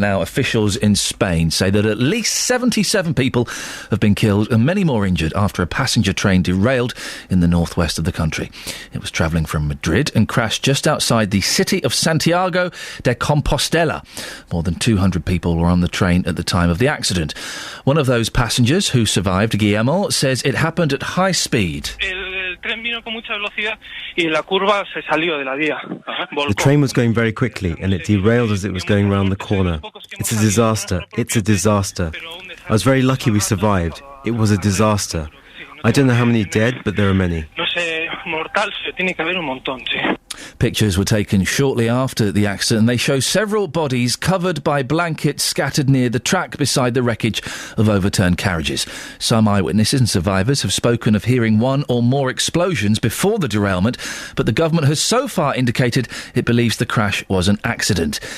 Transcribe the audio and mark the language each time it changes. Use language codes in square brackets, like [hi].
[en] Now, officials in Spain say that at least 77 people have been killed and many more injured after a passenger train derailed in the northwest of the country. It was travelling from Madrid and crashed just outside the city of Santiago de Compostela. More than 200 people were on the train at the time of the accident. One of those passengers who survived, Guillermo, says it happened at high speed. [es] El tren vino con mucha velocidad y la curva se salió de la vía. [en] The train was going very quickly and it derailed as it was going round the corner. It's a disaster. It's a disaster. I was very lucky we survived. It was a disaster. I don't know how many dead, but there are many. [es] No sé, mortal, tiene que haber un montón, sí. [en] Pictures were taken shortly after the accident and they show several bodies covered by blankets scattered near the track beside the wreckage of overturned carriages. Some eyewitnesses and survivors have spoken of hearing one or more explosions before the derailment, but the government has so far indicated it believes the crash was an accident.